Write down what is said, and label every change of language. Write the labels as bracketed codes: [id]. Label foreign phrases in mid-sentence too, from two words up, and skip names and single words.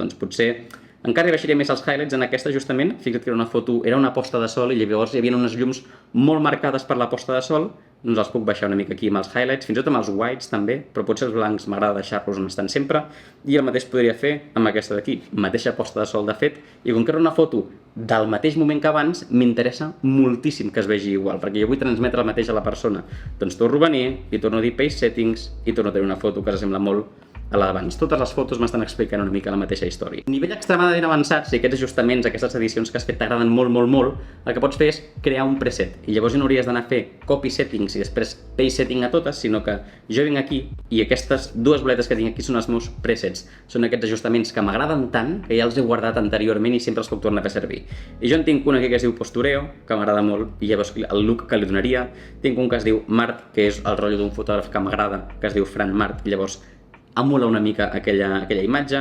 [ca] Doncs potser encara hi baixaria més els highlights en aquest ajustament. Fixa't que era una foto, era una posta de sol i llavors hi havia unes llums molt marcades per la posta de sol, doncs els puc baixar una mica aquí amb els highlights, fins i tot amb els whites també, però potser els blancs m'agrada deixar-los on estan sempre, i el mateix podria fer amb aquesta d'aquí, mateixa posta de sol de fet, i com que era una foto del mateix moment que abans, m'interessa moltíssim que es vegi igual, perquè jo vull transmetre el mateix a la persona. Doncs torno a venir i torno a dir [en] Paste Settings [ca] i torno a tenir una foto que s'assembla molt a la d'abans. Totes les fotos m'estan explicant una mica la mateixa història. A nivell extremadament avançat, si aquests ajustaments, aquestes edicions que has fet t'agraden molt, molt, molt, el que pots fer és crear un preset. I llavors ja no hauries d'anar a fer [en] copy settings [ca] i després [en] paste setting [ca] a totes, sinó que jo vinc aquí i aquestes 2 boletes que tinc aquí són els meus presets. Són aquests ajustaments que m'agraden tant que ja els he guardat anteriorment i sempre els puc tornar a fer servir. I jo en tinc un aquí que es diu Postureo, que m'agrada molt, i llavors el look que li donaria. Tinc un que es diu Mart, que és el rotllo d'un fotògraf que m'agrada, que es diu Fran Mart, i llavors emula una mica aquella imatge.